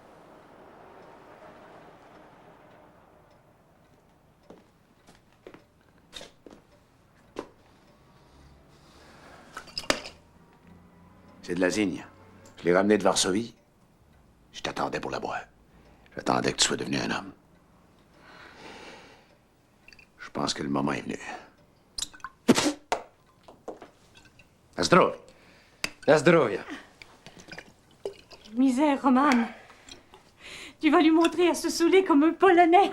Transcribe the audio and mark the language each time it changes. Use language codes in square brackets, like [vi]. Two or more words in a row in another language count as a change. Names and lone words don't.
[fr] C'est de la zigne. Je l'ai ramené de Varsovie. Je t'attendais pour la boire. J'attendais que tu sois devenu un homme. Je pense que le moment est venu. [pl] À zdrowie. Na zdrowie. [fr] Misère, Roman. Tu vas lui montrer à se saouler comme un Polonais.